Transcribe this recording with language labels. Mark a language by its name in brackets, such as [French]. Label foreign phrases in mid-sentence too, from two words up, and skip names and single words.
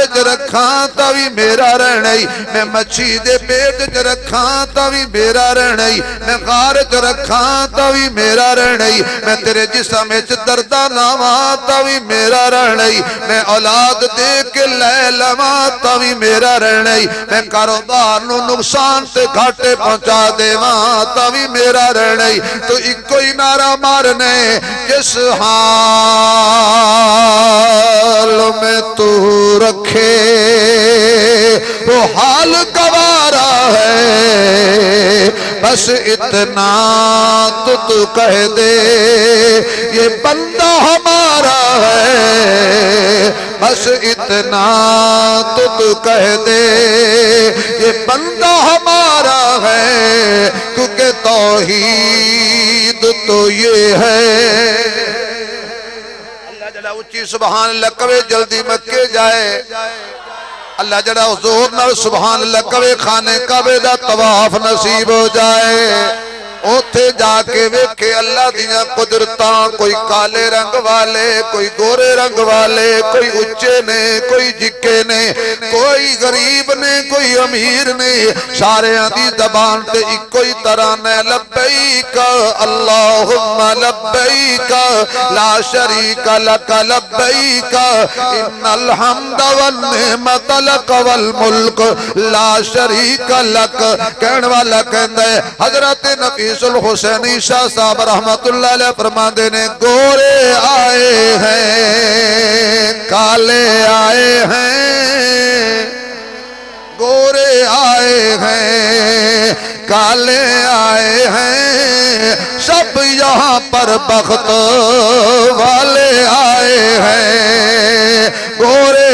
[Punjabi] چ رکھاں تاں وی میرا رہنا ہی میں مچھی دے پیٹ چ رکھاں تاں وی میرا رہنا ہی میں غار چ رکھاں تاں وی میرا رہنا ہی میں تیرے جسم وچ درداں لاواں تاں وی میرا رہنا ہی میں اولاد دے کے لے لواں تاں وی میرا رہنا ہی میں کاروبار نوں نقصان سے گھاٹے پہنچا دیواں تاں وی میرا رہنا ہی تو اکو ہی نعرہ مارنے جس [Urdu] حال میں تو رکھے وہ حال گوارا ہے بس اتنا تو کہہ دے یہ بندہ ہمارا ہے بس اتنا تو کہہ دے یہ بندہ ہمارا ہے کیونکہ توحید تو یہ ہے. [Punjabi] اللہ جیہڑا اُچی [Arabic] سبحان الله [Punjabi] کہوے جلدی مکے جائے اللہ جیہڑا زور نال [Arabic] سبحان الله [Punjabi] کہوے خانہ کعبے دا طواف نصیب ہو جائے اوتھے جا کے ویکھے اللہ دیاں قدرتاں کوئی کالے رنگ والے کوئی گورے رنگ والے کوئی اُچے نے کوئی نکے نے کوئی غریب نے کوئی امیر نے ساریاں دی زبان تے اکو ہی طرح نے [Arabic] لبيك اللهم لبيك لا شريك لك لبيك إن الحمد والنعمة لك والملك لا شريك لك [Punjabi] کہنے والا کہندا ہے حضرت نبی حسینی شاہ صاحب رحمۃ اللہ علیہ فرماتے نے [Urdu] گورے آئے ہیں کالے آئے ہیں گورے آئے ہیں کالے آئے ہیں سب یہاں پر بخت والے آئے ہیں گورے